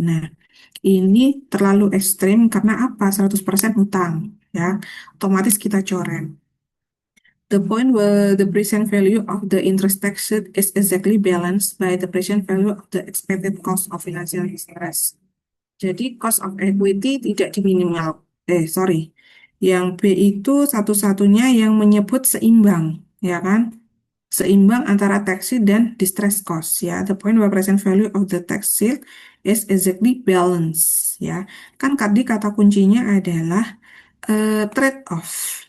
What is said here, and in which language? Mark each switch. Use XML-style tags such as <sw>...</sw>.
<id>Nah, ini terlalu ekstrim karena apa? 100% utang, ya. Otomatis kita coret.</id> <en>The point where the present value of the interest tax is exactly balanced by the present value of the expected cost of financial interest.</en> <id>Jadi cost of equity tidak diminimal. Sorry. Yang B itu satu-satunya yang menyebut seimbang, ya kan? Seimbang antara tax shield dan distress cost, ya.</id> <en>The point where present value of the tax shield is exactly balanced,</en> <id>ya. Kan tadi kata kuncinya adalah trade-off.</id>